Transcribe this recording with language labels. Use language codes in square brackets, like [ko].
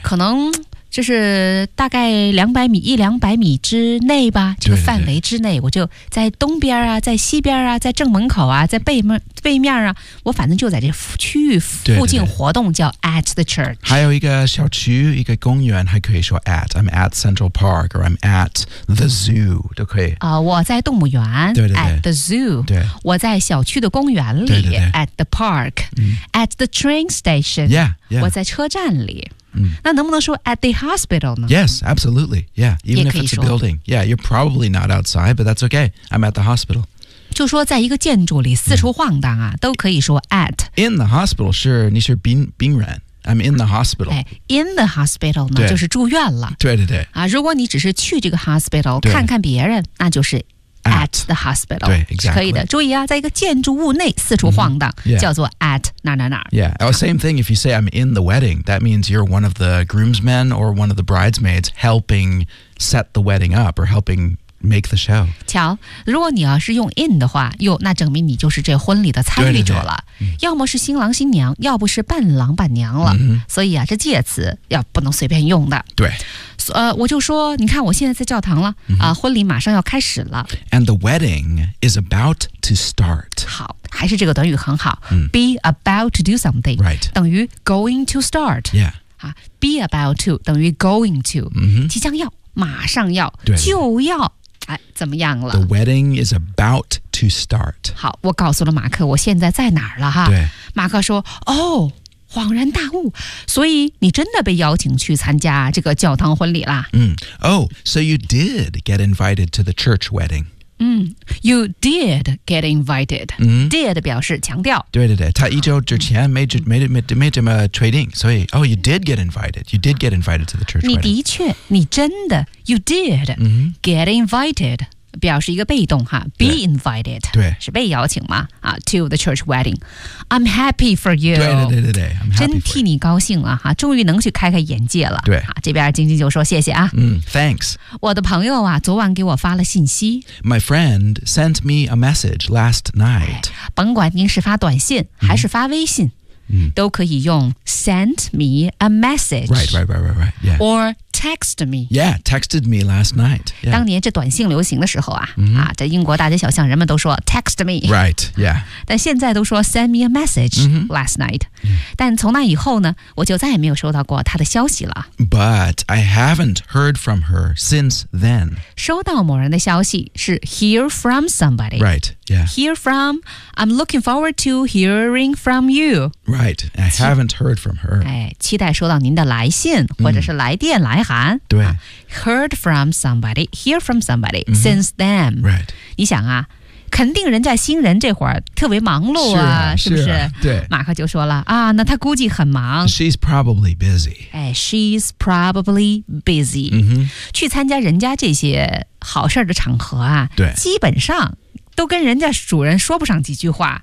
[zh] 可能就是大概200米之内吧，这个范围之内，对对对我就在东边啊，在西边啊，在正门口啊，在背面啊，我反正就在这区域附近活动，对对对叫 [en] at the church。 [zh] 还有一个小区，一个公园，还可以说 at。 [en] I'm at Central Park or I'm at the zoo [zh] 都可以。我在动物园对对对 [en] ，at the zoo。 [zh] 对，我在小区的公园里对对对 [en] ，at the park、嗯。 at the train station yeah, yeah. [zh] 我在车站里。嗯、那能不能说 [en] at the hospital [zh] 呢 [en] Yes, absolutely. Yeah, even if it's a building. Yeah, you're probably not outside, but that's okay. I'm at the hospital. [zh] 就说在一个建筑里四处晃荡啊、嗯、都可以说 [en] at. In the hospital, sure, [zh] 你是病人。 [en] I'm in the hospital. In the hospital [zh] 呢就是住院了。对对对。啊、如果你只是去这个 hospital 看看别人那就是 [en] at the hospital. [zh] 对 [en] exactly. [zh] 可以的注意啊在一个建筑物内四处晃荡、 [en] mm-hmm. yeah. [zh] 叫做 at. [en] Yeah, same thing if you say I'm in the wedding. That means you're one of the groomsmen or one of the bridesmaids helping set the wedding up or helping make the show. [zh] 瞧，如果你要是用 [en] in [zh] 的话，哟，那证明你就是这婚礼的参与者了。对对对要么是新郎新娘，要不是伴郎伴娘了。 Mm-hmm. 所以啊，这介词要不能随便用的。对。我就说，你看我现在在教堂了、 mm-hmm. 啊，婚礼马上要开始了。 [en] And the wedding is about to start. [zh] 好，还是这个短语很好。 Mm. [en] Be about to do something. Right. [zh] 等于 [en] going to start. Yeah. 啊 ，be about to [zh] 等于 [en] going to.、 Mm-hmm. [zh] 即将要，马上要，对就要，哎，怎么样了 [en] ？The wedding is about to start. [zh] 好，我告诉了马克，我现在在哪儿了哈？对。马克说，哦。恍然大悟，所以你真的被邀请去参加这个教堂婚礼啦。嗯、 [en] oh, so you did get invited to the church wedding. 嗯 you did get invited.、嗯、 [zh] did 表示强调。对对对，他一周之前没怎么确定，所以 [en] oh, you did get invited. You did get invited to the church wedding. [zh] 你的确，你真的 [en] you did、嗯、 get invited. [zh] 表示一个被动哈 ，be invited，对，是被邀请嘛啊 [en] ，to the church wedding， I'm happy for you， [zh] 对对对对对， [en] I'm happy [zh] 真替你高兴了哈，终于能去开开眼界了，对，啊，这边晶晶就说谢谢啊， [en] 嗯 ，thanks， [zh] 我的朋友啊，昨晚给我发了信息 [en] ，my friend sent me a message last night，、 [zh] 哎、甭管您是发短信还是发微信。嗯嗯、都可以用 [en] send me a message Right, right, right, right, right、yeah. Or text me Yeah, texted me last night、yeah. [zh] 当年这短信流行的时候啊、 mm-hmm. 啊，这英国大街小巷人们都说 [en] text me Right, yeah [zh] 但现在都说 [en] send me a message、 mm-hmm. last night、yeah. [zh] 但从那以后呢我就再也没有收到过他的消息了 [en] But I haven't heard from her since then [zh] 收到某人的消息是 [en] hear from somebody Right, yeah Hear from I'm looking forward to hearing from you Right, I haven't heard from her. [zh] 哎，期待收到您的来信或者是来电来函。对、啊、 [en] ，heard from somebody, hear from somebody、mm-hmm. since then. Right. [zh] 你想啊，肯定人家新人这会儿特别忙碌啊，是不是对，马克就说了啊，那他估计很忙。 [en] She's probably busy. 哎 ，She's probably busy.、 Mm-hmm. [zh] 去参加人家这些好事的场合啊，对，基本上都跟人家主人说不上几句话。